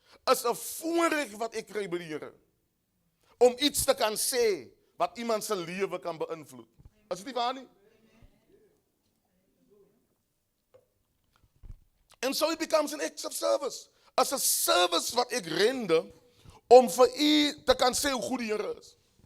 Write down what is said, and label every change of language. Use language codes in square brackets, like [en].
[af] Is 'n voorreg wat ek kry by die Here. Om iets te kan sê wat iemand se lewe kan beïnvloed. Is dit nie waar nie? [en] And so it becomes an act of service. [af] As 'n service wat ek [en] render [af] om vir u te kan sê hoe goed die Here is.